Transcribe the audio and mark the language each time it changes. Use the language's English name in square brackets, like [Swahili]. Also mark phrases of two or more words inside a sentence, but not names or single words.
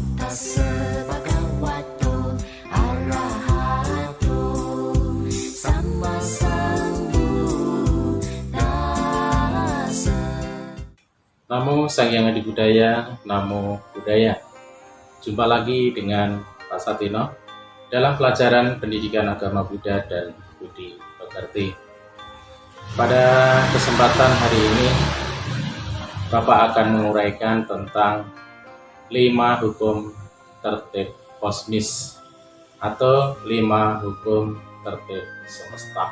[Pali] Tassa bhagavato arahato samma sambuddhassa. Namo Sang Hyang Adi Budaya, Namo Buddhaya. [Indonesian] Jumpa lagi dengan Pak Satino dalam pelajaran pendidikan agama Buddha dan Budi Pekerti. Pada kesempatan hari ini, Bapak akan menguraikan tentang 5 hukum tertib kosmis atau 5 hukum tertib semesta.